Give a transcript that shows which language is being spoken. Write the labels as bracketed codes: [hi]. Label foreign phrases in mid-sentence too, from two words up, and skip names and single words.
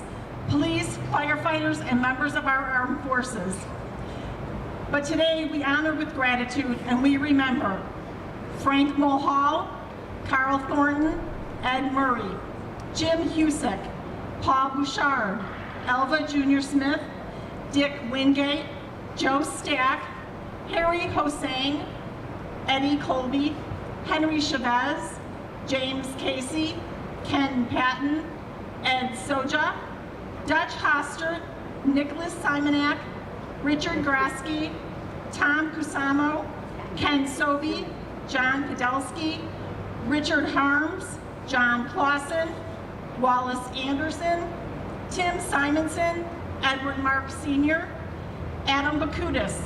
[en] Police, firefighters, and members of our armed forces. But today we honor with gratitude and we remember Frank Mulhall, Carl Thornton, Ed Murray, Jim Husick, Paul Bouchard, Elva Jr. Smith, Dick Wingate, Joe Stack, Harry Hosang, Eddie Colby, Henry Chavez, James Casey, Ken Patton, Ed Soja, Dutch Hostert, Nicholas Simonak, Richard Grasky, Tom Kusamo, Ken Sobey, John Podolsky, Richard Harms, John Clausen, Wallace Anderson, Tim Simonson, Edward Mark Sr., Adam Bakutis,